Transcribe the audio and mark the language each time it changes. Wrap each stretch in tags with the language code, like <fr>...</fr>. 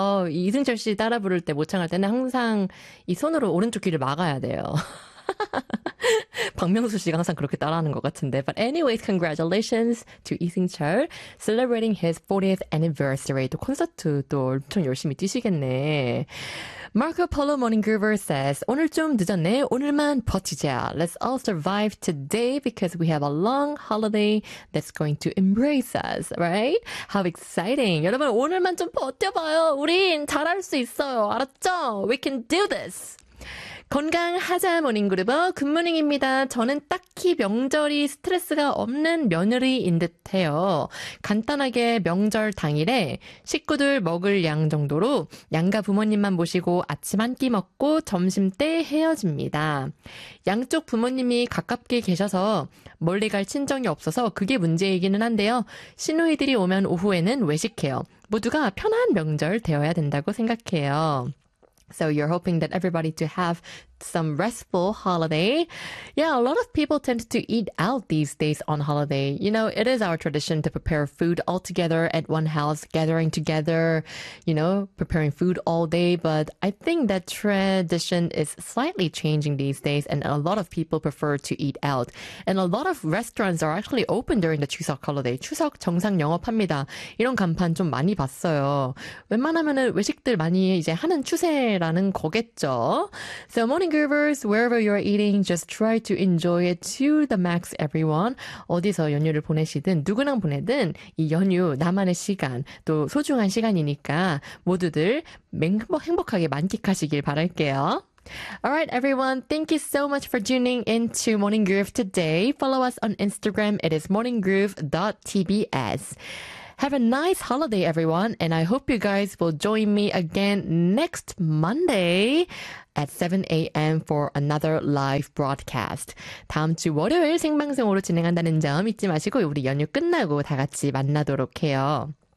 <ko>이승철 씨 따라 부를 때 모창할 때는 항상 이 손으로 오른쪽 귀를 막아야 돼요. 박명수 씨가 항상 그렇게 따라하는 것 같은데.</ko> <en>But anyways, congratulations to 이승철 celebrating his 40th anniversary.</en> <ko>또 콘서트도 엄청 열심히 뛰시겠네.</ko> <en>Marco Polo Morning Groover says,</en> <ko>오늘 좀 늦었네. 오늘만 버티자.</ko> <en>Let's all survive today because we have a long holiday that's going to embrace us, right? How exciting.</en> <ko>여러분, 오늘만 좀 버텨봐요. 우린 잘할 수 있어요. 알았죠?</ko> <en>We can do this.</en> <ko>건강하자 모닝그룹어 굿모닝입니다. 저는 딱히 명절이 스트레스가 없는 며느리인 듯해요. 간단하게 명절 당일에 식구들 먹을 양 정도로 양가 부모님만 모시고 아침 한끼 먹고 점심 때 헤어집니다. 양쪽 부모님이 가깝게 계셔서 멀리 갈 친정이 없어서 그게 문제이기는 한데요. 시누이들이 오면 오후에는 외식해요. 모두가 편한 명절 되어야 된다고 생각해요.</ko> <en>So you're hoping that everybody to have some restful holiday. Yeah, a lot of people tend to eat out these days on holiday. You know, it is our tradition to prepare food all together at one house, gathering together, you know, preparing food all day. But I think that tradition is slightly changing these days, and a lot of people prefer to eat out. And a lot of restaurants are actually open during the Chuseok holiday.</en> <ko>추석 정상 영업합니다. 이런 간판 좀 많이 봤어요. 웬만하면은 외식들 많이 이제 하는 추세라는 거겠죠.</ko> <en>So morning Groovers, wherever you're eating, just try to enjoy it to the max, everyone.</en> <ko>어디서 연휴를 보내시든 누구랑 보내든 이 연휴 나만의 시간 또 소중한 시간이니까 모두들 행복하게 만끽하시길 바랄게요.</ko> <en>Alright, everyone. Thank you so much for tuning in to Morning Groove today. Follow us on Instagram. It is morninggroove.tbs. Have a nice holiday, everyone, and I hope you guys will join me again next Monday at 7 a.m. for another live broadcast.</en> <ko>다음 주 월요일 생방송으로 진행한다는 점 잊지 마시고 우리 연휴 끝나고 다 같이 만나도록 해요.</ko>